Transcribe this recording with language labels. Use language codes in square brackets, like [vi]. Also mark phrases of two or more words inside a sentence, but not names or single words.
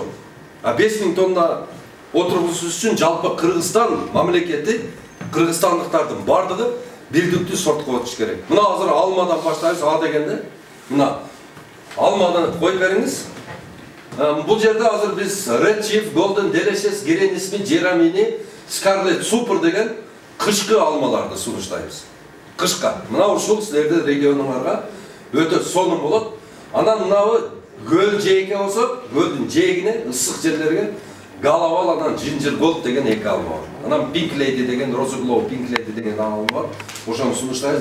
[ky] А 5000 тонна отургузуш үчүн жалпы Кыргызстан мамлекети, кыргызстандыктардын бардыгы бирдиктүү сорт коюш керек. Мына азыр алмадан баштайбыз, А дегенде. Мына алмадан коюп бериңиз. Бул жерде азыр биз Red Chief, Golden Delicious, Green Smith, Jeremy, Scarlet Super деген кышкы алмаларды сунуштайбыз. Кышка. Мына ушул силердин регионуңарга өтө сонун болот. Анан мынабы көл жээке болсо, көлдүн жээгине ысык жерлерге Галавал анан Ginger Gold деген эки алма бар. Анан Pink Lady деген, Rose Glow Pink Lady деген алма бар. Ошону сунуштайбыз.